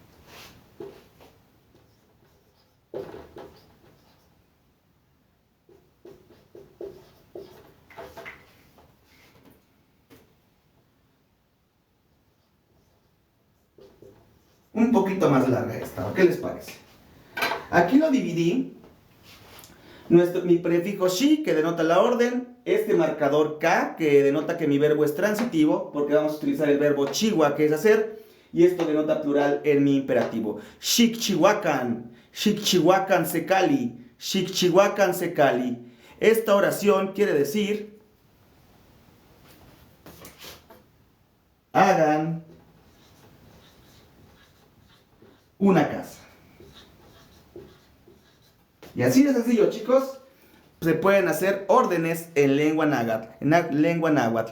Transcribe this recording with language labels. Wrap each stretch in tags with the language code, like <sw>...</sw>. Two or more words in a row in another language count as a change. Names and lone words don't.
<es>Un poquito más larga esta, ¿qué les parece? Aquí lo dividí. Mi prefijo shi, que denota la orden. Este marcador ka, que denota que mi verbo es transitivo, porque vamos a utilizar el verbo chiwa, que es hacer. Y esto denota plural en mi imperativo.</es> <nah>Shik chihuacan sekali. Shik chihuacan sekali.</nah> <es>Esta oración quiere decir: hagan una casa. Y así de sencillo, chicos, se pueden hacer órdenes en lengua náhuatl.</es>